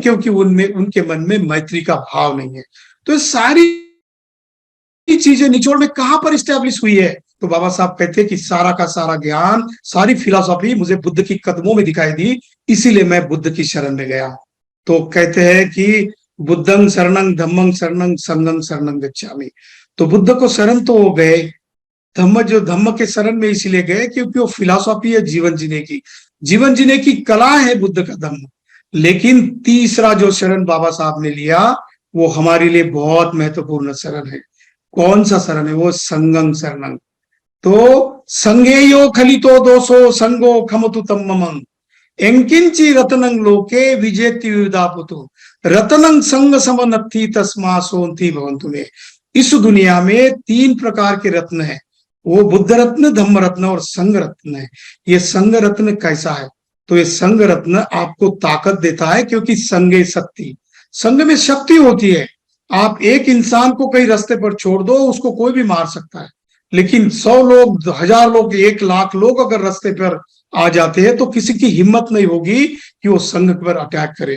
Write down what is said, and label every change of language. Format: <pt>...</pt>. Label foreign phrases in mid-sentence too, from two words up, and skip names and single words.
<hi>क्योंकि उनमें, उनके मन में मैत्री का भाव नहीं है। तो ये सारी चीजें निचोड़ में कहां पर स्टैब्लिश हुई है? तो बाबा साहब कहते हैं कि सारा का सारा ज्ञान, सारी फिलॉसफी मुझे बुद्ध की कदमों में दिखाई दी, इसीलिए मैं बुद्ध की शरण में गया।</hi> <pi>तो कहते हैं कि बुद्धं शरणं धम्मं शरणं संघं शरणं गच्छामि।</pi> <hi>तो बुद्ध को शरण तो हो गए, धम्म, जो धम्म के शरण में इसीलिए गए क्योंकि वो फिलॉसफी है जीवन जीने की, जीवन जीने की कला है बुद्ध का धम्म। लेकिन तीसरा जो शरण बाबा साहब ने लिया वो हमारे लिए बहुत महत्वपूर्ण शरण है। कौन सा शरण है? वो</hi> <pi>संगं शरणं। तो संगेयो खलितो दोषो संगो खमतु तम्ममं एंकिंची रतनं लोके विजेति विदापुतु रतनं संग समनत्थि तस्मा सोन्ति भवन्तु में।</pi> <hi>इस दुनिया में तीन प्रकार के रत्न हैं, वो बुद्ध रत्न, धम्म रत्न और संग रत्न है। ये संग रत्न कैसा है? तो ये संग रत्न आपको ताकत देता है, क्योंकि</hi> <sa>संगे शक्ति,</sa> <hi>संग में शक्ति होती है। आप एक इंसान को कहीं रास्ते पर छोड़ दो, उसको कोई भी मार सकता है, लेकिन 100 लोग, 1000 लोग, 1 लाख लोग अगर रास्ते पर आ जाते हैं तो किसी की हिम्मत नहीं होगी कि वो संघ पर अटैक करे।</hi>